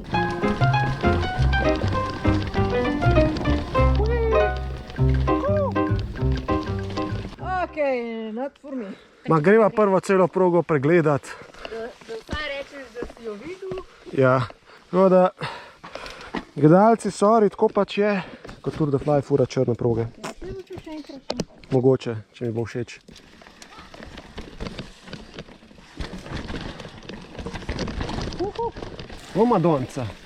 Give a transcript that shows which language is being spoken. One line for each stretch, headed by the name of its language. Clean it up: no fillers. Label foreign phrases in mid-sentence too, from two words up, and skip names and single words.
Slovenian: Okej,
English: not for me.
Slovenian: Ma greva prvo celo progo pregledati. Da vsaj rečeš, da si jo videl. Ja, tako da gledalci, sorry, tako pač je, kot Tour de Fly fura črne proge. Ja, se bo še enkrat. Mogoče, če mi bo všeč. O, Madonca.